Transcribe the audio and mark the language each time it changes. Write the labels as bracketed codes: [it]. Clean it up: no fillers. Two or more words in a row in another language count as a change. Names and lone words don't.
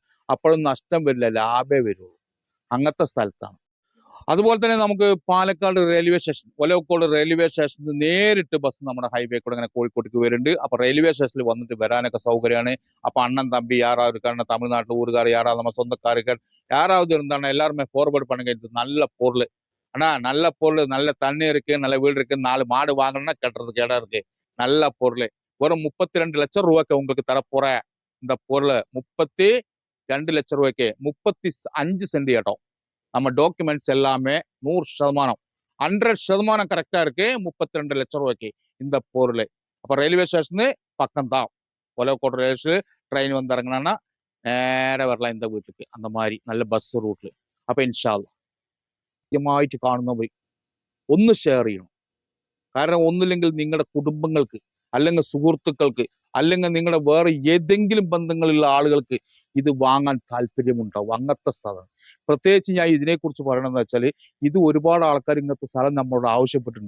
[ml] അപ്പോഴും നഷ്ടം വരില്ല, ലാഭേ വരുള്ളൂ. അങ്ങനത്തെ സ്ഥലത്താണ്. അതുപോലെ തന്നെ നമുക്ക് പാലക്കാട് റെയിൽവേ സ്റ്റേഷൻ, ഒലവക്കോട് റെയിൽവേ സ്റ്റേഷനിൽ നേരിട്ട് ബസ് നമ്മുടെ ഹൈവേ കൂടെ ഇങ്ങനെ കോഴിക്കോട്ടേക്ക് വരുന്നുണ്ട്. അപ്പൊ റെയിൽവേ സ്റ്റേഷനിൽ വന്നിട്ട് വരാനൊക്കെ സൗകര്യമാണ്. അപ്പൊ അണ്ണൻ തമ്പി யாராவது കാരണം തമിഴ്നാട്ടിൽ ഊരുകാർ [ta] யாராவது நம்ம சொந்தக்காரர்கள் யாராவது இருந்தாங்க எல்லாருமே ஃபார்வர்ட் பண்ணுங்க. இது நல்ல பொருள் அண்ணா, நல்ல பொருள், நல்ல தண்ணி இருக்கு, நல்ல வீடு இருக்கு, 4 மாடு வாங்கணும்னா கட்டுறதுக்கு இடம் இருக்கு, நல்ல பொருள். வெறும் 32 லட்சம் ரூபாய்க்கு உங்களுக்கு தரப்போற இந்த பொருள். 32 லட்சம் ரூபாய்க்கு 35 சென்ட் இடம். நம்ம டாக்குமெண்ட்ஸ் எல்லாமே 100%, 100% கரெக்டா இருக்கு. 32 லட்சம் ரூபாய்க்கு இந்த பொருள். அப்ப ரயில்வே ஸ்டேஷனு பக்கம் தான். ஒலவக்கோடு ரயில்வே ஸ்டேஷன் ட்ரெயின் வந்து இறங்கினா [ml] നേരെ വരலாம் [ta] இந்த [ml] വീട്ടിലേക്ക്. [ta] அந்த மாதிரி [ml] നല്ല ബസ് റൂട്ടിൽ. അപ്പൊ [ar] إن شاء الله [ml] ആദ്യമായിട്ട് കാണുന്നവർ ഒന്ന് ഷെയർ ചെയ്യണം. കാരണം ഒന്നില്ലെങ്കിൽ നിങ്ങളുടെ കുടുംബങ്ങൾക്ക്, അല്ലെങ്കിൽ സുഹൃത്തുക്കൾക്ക്, അല്ലെങ്കിൽ നിങ്ങളുടെ വേറെ ഏതെങ്കിലും ബന്ധങ്ങളുള്ള ആളുകൾക്ക് ഇത് വാങ്ങാൻ താല്പര്യമുണ്ടാവും. അങ്ങനത്തെ സ്ഥലം പ്രത്യേകിച്ച് ഞാൻ ഇതിനെക്കുറിച്ച് പറയണമെന്ന് വെച്ചാൽ, ഇത് ഒരുപാട് ആൾക്കാർ ഇങ്ങനത്തെ സ്ഥലം നമ്മളോട് ആവശ്യപ്പെട്ടിട്ടുണ്ട്.